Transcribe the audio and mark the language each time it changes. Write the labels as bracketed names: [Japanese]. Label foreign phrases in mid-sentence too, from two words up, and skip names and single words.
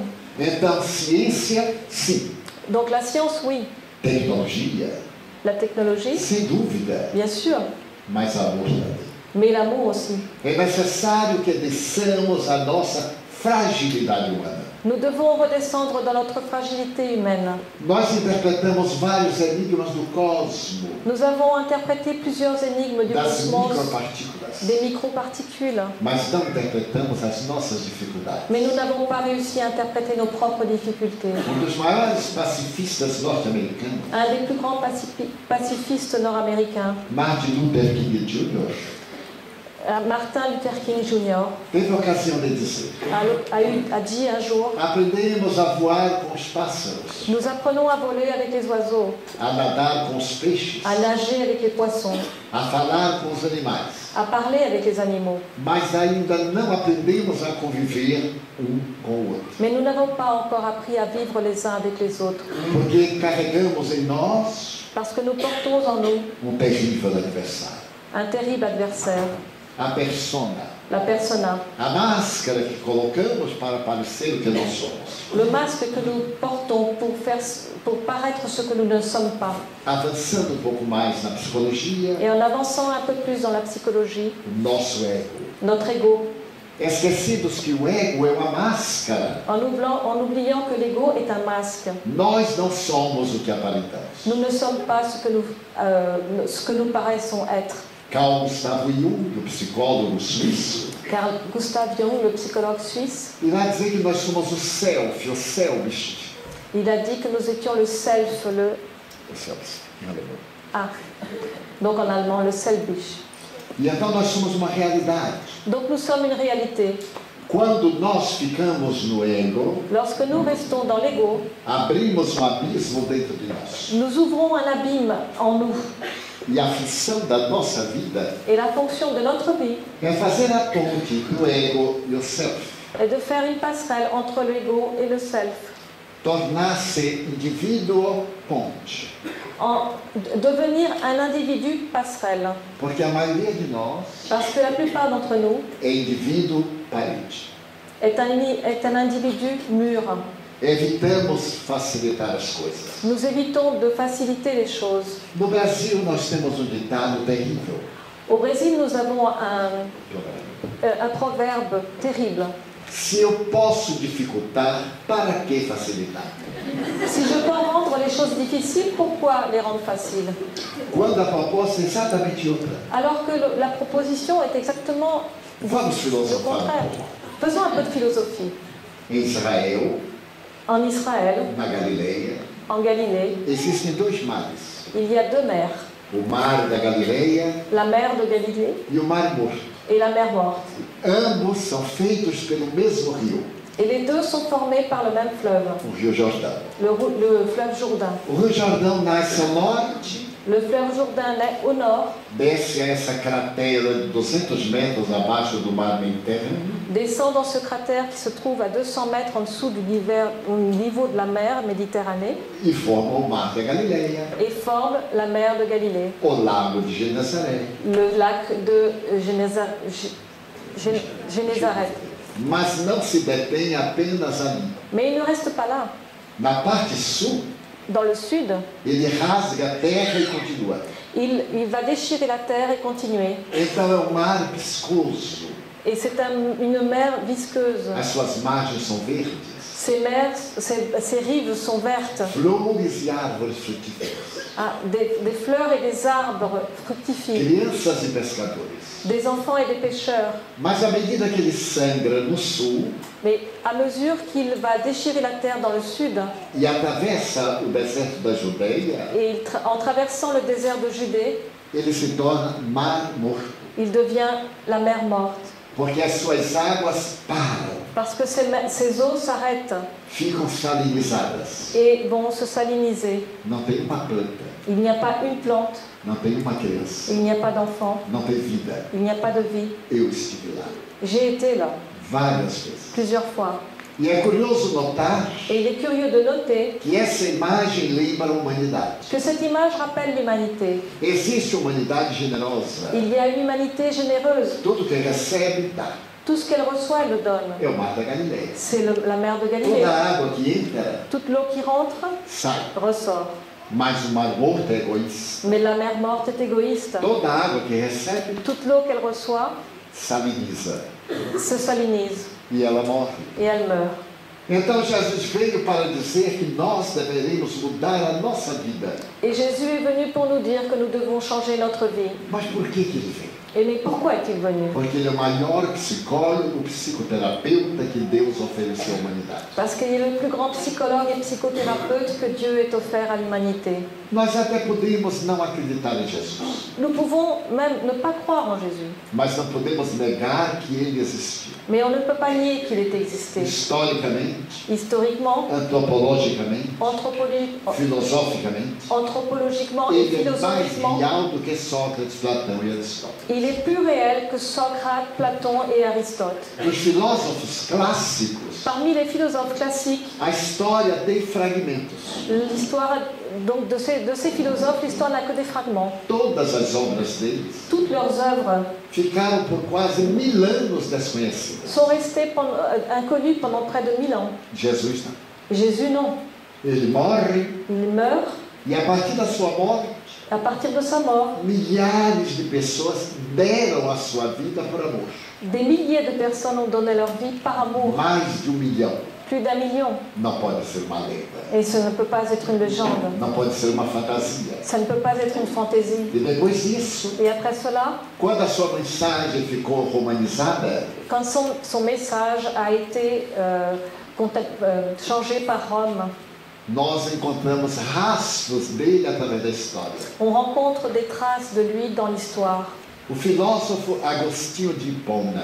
[Portuguese] Então, ciência, sim. [French] Donc la science, oui. [Portuguese] Tecnologia, [French] La technologie, [Portuguese] sem dúvida, [French] bien sûr. [Portuguese] mas amor também. [French] Mais l'amour aussi. [Portuguese] É necessário que desçamos a nossa fragilidade humana. [French] Nous devons redescendre dans notre fragilité humaine. [Portuguese] Nós interpretamos vários enigmas do cosmos, [French] Nous avons interprété plusieurs énigmes du [Portuguese] das cosmos, micropartículas, [French] des microparticules, [Portuguese] mas não interpretamos as nossas dificuldades. [French] mais nous n'avons pas réussi à interpréter nos propres difficultés. [Portuguese] Dos maiores pacifistas norte-americanos, [French] Un des plus grands pacifistes nord-américains, [Portuguese] Martin Luther King Jr., [French] Martin Luther King Jr. [Portuguese] teve a ocasião de dizer: [French] a dit un jour, [Portuguese] aprendemos a voar com os pássaros, [French] nous apprenons à voler avec les oiseaux, [Portuguese] a nadar com os peixes, [French] à nager avec les poissons, [Portuguese] a falar com os animais, [French] à parler avec les animaux. [Portuguese] mas ainda não aprendemos a conviver um com o outro. [French] Mais nous n'avons pas encore appris à vivre les uns avec les autres, [Portuguese] Porque carregamos em nós [French] parce que nous portons en nous [Portuguese] terrível adversário. [French] un terrible adversaire, [Portuguese] A persona, [French] la persona, [Portuguese] a máscara que colocamos para parecer o que não somos. [French] le masque que nous portons pour paraître ce que nous ne sommes pas. [Portuguese] Avançando pouco mais na psicologia, [French] Et en avançant un peu plus dans la psychologie, [Portuguese] o nosso ego. [French] notre ego, [Portuguese] Esquecidos que o ego é uma máscara. [French] en oubliant que l'ego est un masque. [Portuguese] Nós não somos o que aparentamos. [French] Nous ne sommes pas ce que nous paraissons être. [Portuguese] Carl Gustav Jung, o psicólogo suíço, [French] Carl Gustav Jung, le psychologue suisse, [Portuguese] irá dizer que nós somos o self, [French] il a dit que nous étions le self, [Portuguese] o self, em alemão. [French] ah, donc en allemand, le Selbst. [Portuguese] E então nós somos uma realidade. [French] Donc nous sommes une réalité. [Portuguese] Quando nós ficamos no ego, [French] Lorsque nous restons dans l'ego, [Portuguese] abrimos abismo dentro de nós. [French] nous ouvrons un abîme en nous. [Portuguese] E a função da nossa vida [French] Et la fonction de notre vie [Portuguese] é fazer a ponte do ego e o self. [French] est de faire une passerelle entre l'ego et le self. [Portuguese] Tornar-se indivíduo ponte. [French] Devenir un individu passerelle. [Portuguese] Porque a maioria de nós [French] Parce que la plupart d'entre nous [Portuguese] é indivíduo parede. [French] est un individu mûr. [Portuguese] Evitamos facilitar as coisas. [French] Nous évitons de faciliter les choses. [Portuguese] No Brasil, nós temos ditado terrível. [French] Au Brésil, nous avons un proverbe terrible. [Portuguese] Se eu posso dificultar, para que facilitar? [French] Si je peux rendre les choses difficiles, pourquoi les rendre faciles? [Portuguese] Quando a proposta é exatamente outra. [French] Alors que la proposition est exactement [Portuguese] Vamos [French] le [Portuguese] filosofar. [French] contraire. Faisons un peu de philosophie. [Portuguese] Em Israel, [French] En Israël, [Portuguese] na Galileia, [French] en Galilée, [Portuguese] existem dois mares. [French] il y a deux mers. [Portuguese] O mar da Galileia [French] La mer de Galilée [Portuguese] e o mar morto. [French] et la mer morte. [Portuguese] Ambos são feitos pelo mesmo rio, [French] Et les deux sont formés par le même fleuve, [Portuguese] o Rio Jordão. [French] le fleuve Jourdain. [Portuguese] O Rio Jordão nasce ao norte, [French] Le fleuve Jourdain naît au nord, [Portuguese] desce a essa cratera de 200 metros abaixo do mar Mediterrâneo, [French] descend dans ce cratère qui se trouve à 200 mètres en dessous du niveau de la mer Méditerranée [Portuguese] e forma o mar da Galileia, [French] et forme la mer de Galilée, [Portuguese] o lago de Genezaré. [French] le lac de Génézareth. [Portuguese] Mas não se detém apenas ali. [French] Mais il ne reste pas là. [Portuguese] Na parte sul, [French] Dans le sud, [Portuguese] ele rasga a terra e continua. [French] il va déchirer la terre et continuer. [Portuguese] Então é um mar viscoso. [French] Et c'est une mer visqueuse. [Portuguese] As suas margens são verdes. [French] Ces rives sont vertes. [Portuguese] Flores e árvores frutíferas. [French] Ah, des fleurs et des arbres fructifient. [Portuguese] Crianças e pescadores. [French] Des enfants et des pêcheurs. [Portuguese] Mas à medida que ele sangra no sul [French] Mais à mesure qu'il va déchirer la terre dans le sud, [Portuguese] e atravessa o deserto da Judeia, [French] et en traversant le désert de Judée, [Portuguese] ele se torna mar morto. [French] il devient la mer morte. [Portuguese] Porque as suas águas param, [French] Parce que ces eaux s'arrêtent [Portuguese] ficam salinizadas. [French] et vont se saliniser. [Portuguese] Não tem uma planta, [French] Il n'y a pas une plante, [Portuguese] não tem uma criança, [French] il n'y a pas d'enfant, [Portuguese] não tem vida. [French] il n'y a pas de vie. [Portuguese] Eu estive lá [French] J'ai été là [Portuguese] várias vezes. [French] plusieurs fois. [Portuguese] E é curioso notar [French] Et il est curieux de noter [Portuguese] que essa imagem lembra a humanidade. [French] que cette image rappelle l'humanité. [Portuguese] Existe humanidade generosa. [French] Il y a une humanité généreuse. [Portuguese] Tudo que recebe, dá. [French] Tout ce qu'elle reçoit, elle le donne. [Portuguese] É o mar da Galileia. [French] C'est la mer de Galilée. [Portuguese] Toda a água que entra, [French] Toute l'eau qui rentre [Portuguese] sai. [French] ressort. [Portuguese] Mas o mar morto é egoísta. [French] Mais la mer morte est égoïste. [Portuguese] Toda a água que recebe, [French] Toute l'eau qu'elle reçoit [Portuguese] saliniza. [French] se salinise [Portuguese] E ela morre. [French] et elle meurt. [Portuguese] Então Jesus veio para dizer que nós deveríamos mudar a nossa vida. [French] Et Jésus est venu pour nous dire que nous devons changer notre vie. [Portuguese] Mas por que ele veio? [French] Et mais pourquoi est-il venu? [Portuguese] Porque ele é o maior psicólogo, psicoterapeuta que Deus ofereceu à humanidade. [French] Parce qu'il est le plus grand psychologue et psychothérapeute que Dieu ait offert à l'humanité. [Portuguese] Nós até podemos não acreditar em Jesus, [French] Nous pouvons même ne pas croire en Jésus, [Portuguese] mas não podemos negar que ele existiu. [French] mais on ne peut pas nier qu'il ait existé. [Portuguese] Historicamente, [French] Historiquement, [Portuguese] antropologicamente, filosoficamente, [French] anthropologiquement et [Portuguese] ele é mais [French] philosophiquement, [Portuguese] real do que Sócrates, Platão e Aristóteles. [French] il est plus réel que Socrate, Platon et Aristote. [Portuguese] Os filósofos clássicos, [French] Parmi les philosophes classiques, [Portuguese] a história tem fragmentos. [French] l'histoire donc de ces philosophes, l'histoire n'a que des fragments. [Portuguese] Todas as obras deles [French] Toutes leurs œuvres [Portuguese] ficaram por quase 1000 anos desconhecidas. [French] sont restées inconnues pendant près de 1000 ans. [Portuguese] Jesus não. [French] Jésus, non. [Portuguese] Ele morre [French] Il meurt. [Portuguese] e a partir da sua morte, [French] À partir de sa mort, [Portuguese] milhares de pessoas deram a sua vida por amor. [French] des milliers de personnes ont donné leur vie par amour. [Portuguese] Mais de 1 milhão. [French] Plus d'1 million. [Portuguese] Não pode ser uma lenda. [French] Et ce ne peut pas être une légende. [Portuguese] Não pode ser uma fantasia. [French] Ça ne peut pas être une fantaisie. [Portuguese] E depois disso, [French] Et après cela, [Portuguese] quando a sua mensagem ficou romanizada, [French] quand son message a été changé par Rome, [Portuguese] nós encontramos rastros dele através da história. [French] on rencontre des traces de lui dans l'histoire. [Portuguese] O filósofo Agostinho de Hipona,